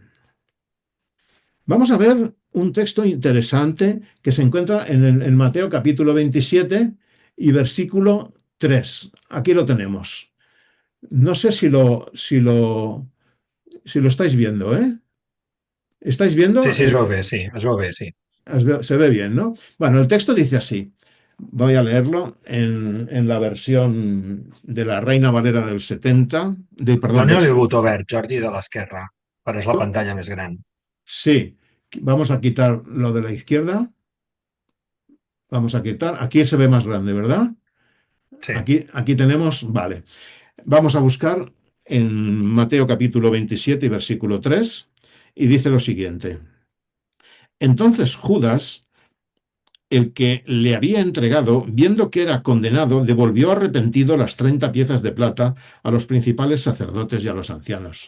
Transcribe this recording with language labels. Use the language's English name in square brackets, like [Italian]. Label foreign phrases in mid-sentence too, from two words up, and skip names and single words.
[Spanish] Vamos a ver un texto interesante que se encuentra en Mateo capítulo 27 y versículo 3. Aquí lo tenemos. No sé si lo estáis viendo, ¿eh? ¿Estáis Sí, viendo? [Catalan] sí, es veu bé, sí, es veu bé, sí. [Spanish] Se ve bien, ¿no? Bueno, el texto dice así. Voy a leerlo en la versión de la Reina Valera del 70, perdón, [Catalan] Dóna-li el botó verd, Jordi, de l'esquerra, però és la pantalla més gran. [Spanish] Sí, vamos a quitar lo de la izquierda. Vamos a quitar. Aquí se ve más grande, ¿verdad? Sí. Aquí tenemos, vale. Vamos a buscar en Mateo capítulo 27 y versículo 3 y dice lo siguiente. Entonces Judas, el que le había entregado, viendo que era condenado, devolvió arrepentido las 30 piezas de plata a los principales sacerdotes y a los ancianos.